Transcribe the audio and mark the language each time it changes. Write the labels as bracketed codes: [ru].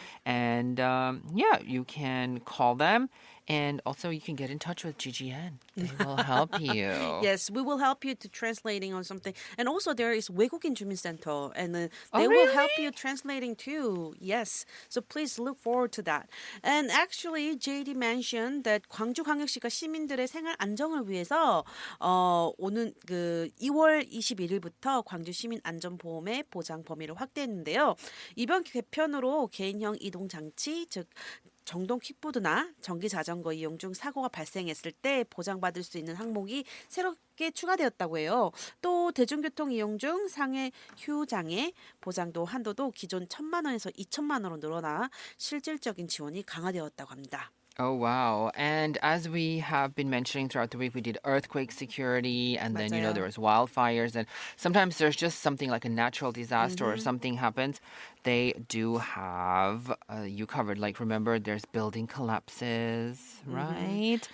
[en] And yeah, you can call them. And also, you can get in touch with GGN. They will help you. Yes, we will help you to translating on something. And also there is 외국인 주민센터 and Oh, they will help really? you translating too. Yes. So please look forward to that. And actually JD mentioned that [ko] 광주광역시가 시민들의 생활 안정을 위해서 오는 그 2월 21일부터 광주 시민 안전보험의 보장 범위를 확대했는데요. 이번 개편으로 개인형 이동 장치 즉 정동 킥보드나 전기 자전거 이용 중 사고가 발생했을 때 보장받을 수 있는 항목이 새롭게 추가되었다고 해요. 또 대중교통 이용 중 상해 휴장애 보장도 한도도 기존 1,000만 원에서 2,000만 원으로 늘어나 실질적인 지원이 강화되었다고 합니다. [en] Oh, wow. And as we have been mentioning throughout the week, we did earthquake security, and then, you know, [ko] 맞아요. [en] there was wildfires, and sometimes there's just something like a natural disaster or something happens. They do have you covered. Like, remember, there's building collapses, right?